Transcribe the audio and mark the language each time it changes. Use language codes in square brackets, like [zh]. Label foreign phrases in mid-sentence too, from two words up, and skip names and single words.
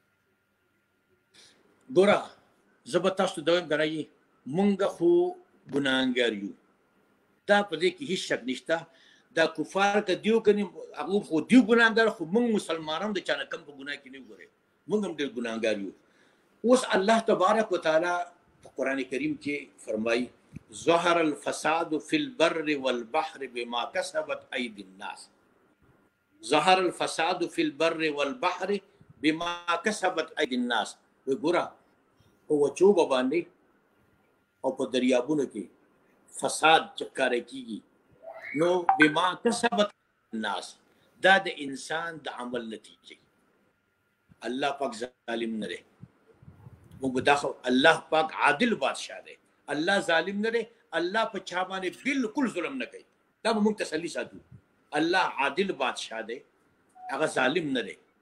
[ps] ګوره زه به تاسو ته دویم درایي مونږ خو ګناهګار یو دا په دې کې هیڅ شک نشته دا کفار که دیو کني هغه خو دیو ګناهګار خو مونږ مسلمانانو د چانه کم په ګناه کې نه ګوري مونږ هم ډېر ګناهګار یو اوس الله [ar] تبارک وتعالى [ps] په قران کریم کې فرمایي [ar] ظهر الفساد في البر والبحر بما كسبت ايدي الناس ظهر الفساد في البر والبحر بما كسبت ايدي الناس [ps] وګوره او چوب باندې او په دریابونو کې فساد چکاره کیږي نو [ar] بما كسبت الناس [ps] دا د انسان د عمل نتیجه الله پاک ظالم نه دی مو الله پاک عادل بادشاہ دی الله ظالم نه دی الله په چا باندې بالکل ظلم نه کوي دا موږ تسلی ساتو الله عادل بادشاہ دی هغه ظالم نه دی